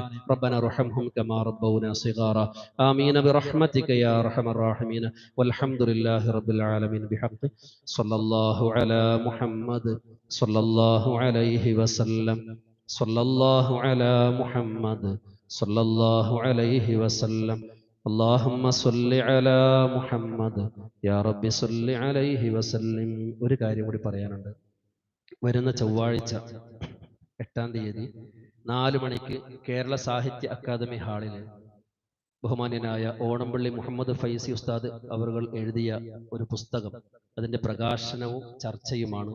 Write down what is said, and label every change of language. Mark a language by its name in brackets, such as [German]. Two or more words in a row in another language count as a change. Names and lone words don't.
[Arabic] ربنا ارحمهم كما ربونا صغارا. آمين برحمتك يا أرحم الراحمين. والحمد لله رب العالمين. بحق صلى الله على محمد صلى الله عليه وسلم. صلى الله على محمد صلى الله عليه وسلم. اللهم صل على محمد يا ربي صل عليه وسلم. [Malayalam] ഒരു കാര്യം കൂടി പറയാനുണ്ട്. വരുന്ന ചൊവ്വാഴ്ച 8-ാം തീയതി 4 മണിക്ക് കേരള സാഹിത്യ അക്കാദമി ഹാളിൽ ബഹുമാന്യനായ ഓണംപള്ളി മുഹമ്മദ് ഫൈസി ഉസ്താദ് അവർ എഴുതിയ ഒരു പുസ്തകം, അതിന്റെ പ്രകാശനവും ചർച്ചയുമാണ്.